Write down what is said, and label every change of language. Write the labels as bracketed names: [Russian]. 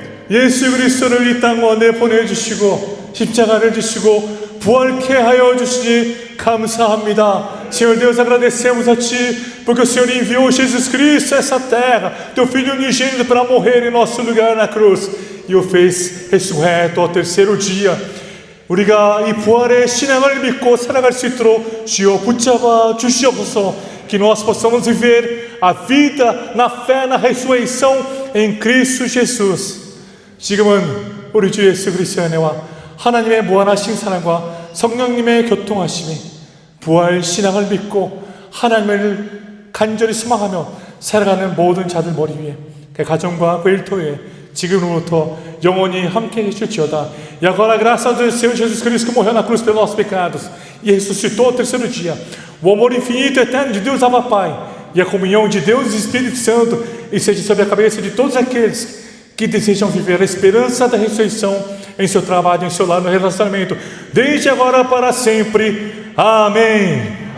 [Korean] 예수 그리스도를 이 땅 가운데 보내주시고 십자가를 지시고 부활케 하여 주시니 감사합니다. [Portuguese] Senhor Deus, agradecemos a Ti, porque o Senhor enviou Jesus Cristo a essa terra, Teu Filho unigênito, para morrer em nosso lugar na cruz, e o fez ressurreto ao terceiro dia. [Korean] 우리가 이 부활의 신앙을 믿고 살아갈 수 있도록 주여 붙잡아 주시옵소서. [Portuguese] Que nós possamos viver a vida na fé, na ressurreição em Cristo Jesus. [Korean] 지금은 우리 주 예수 그리스도의 은혜와 하나님의 무한하신 사랑과 성령님의 교통하심이 부활 신앙을 믿고 하나님을 간절히 소망하며 살아가는 모든 자들 머리 위에, 그 가정과 그 일터에 지금으로부터 영원히 함께 계실지어다. [Portuguese] E agora a graça do Senhor Jesus Cristo, que morreu na cruz pelos nossos pecados e ressuscitou ao terceiro dia, o amor infinito e eterno de Deus Abba Pai e a comunhão de Deus e Espírito Santo e seja sobre a cabeça de todos aqueles que desejam viver a esperança da ressurreição em seu trabalho, em seu lar, no relacionamento, desde agora para sempre. Amém.